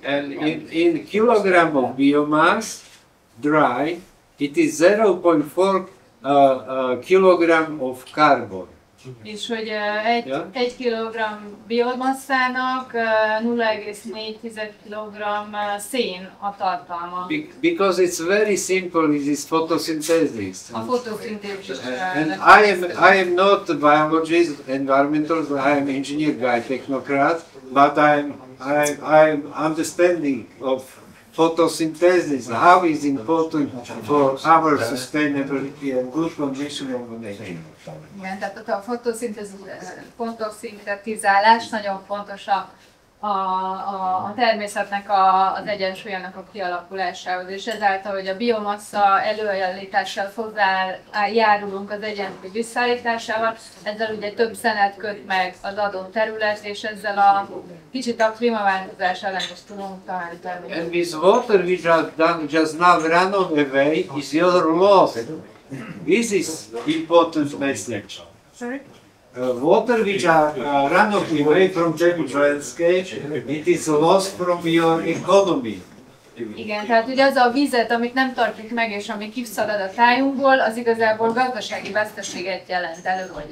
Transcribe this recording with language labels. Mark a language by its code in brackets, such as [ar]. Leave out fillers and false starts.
[en] And in kilogram of biomass, dry, it is 0.4 kilogram of carbon. [hu] És hogy egy kilogramm biomasszának 0,4 kilogramm szén a tartalma. [en] Because it's very simple, it is photosynthesis. [hu] A fotoszintézis. [en] And I am not a biologist, environmental, I am engineer guy, technocrat, but I'm understanding of photosynthesis, how is important for our sustainability and good condition of the nature. [hu] Igen, tehát a fotoszintetizálás nagyon fontos a természetnek az egyensúlyának a kialakulásához, és ezáltal, hogy a biomassa előállítással hozzájárulunk az egyensúly visszaállításával, ezzel ugye több szenet köt meg az adott terület, és ezzel a kicsit a klímaváltozás ellen is tudunk találni. [en] And this water which are done just now run away is your loss. This is important message. Sorry? Water which are run away from the landscape, it is loss from your economy. [hu] Igen, tehát ugye az a vizet, amit nem tartjuk meg és ami kiszalad a tájunkból, az igazából gazdasági veszteséget jelent előbb.